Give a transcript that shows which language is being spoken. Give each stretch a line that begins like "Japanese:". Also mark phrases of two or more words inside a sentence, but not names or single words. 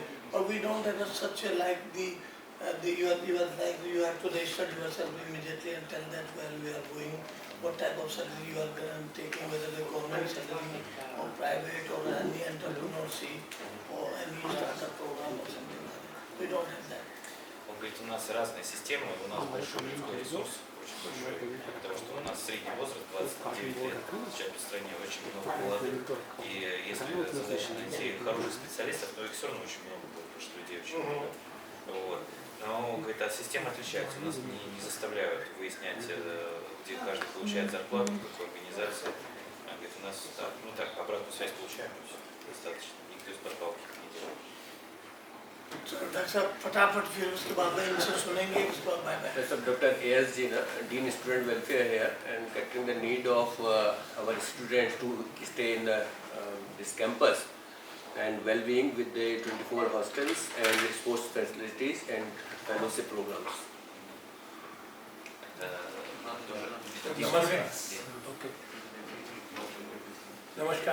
English: But we don't have such a like the You have to register yourself immediately and tell that where we are going, what type of salary you are taking, whether the government salary or private or any entrepreneurship or any startup program or something like that. We don't have that.
Russian: Он говорит, у нас разные системы, у нас большой людской ресурс, очень большой, потому что у нас средний возраст 29 лет, сейчас в стране очень много молодых, и если задача найти хороших специалистов, то их все равно очень много будет, потому что людей очень много. Вот. Но, говорит, система отличается, нас не заставляют выяснять, где каждый получает зарплату, в какой организации. Говорит, у нас так, обратную связь получаем, достаточно, никто из подпалки не делает.
Hindi: डॉक्टर साहब फटाफट फिर उसके बाद में इनसे सुनेंगे इसके बाद
English: bye bye Dr. A.S. Jina, Dean Student Welfare here, and catering the need of our students to stay in this campus and well-being with the 24 hostels and sports facilities and fellowship programs. Namaskar.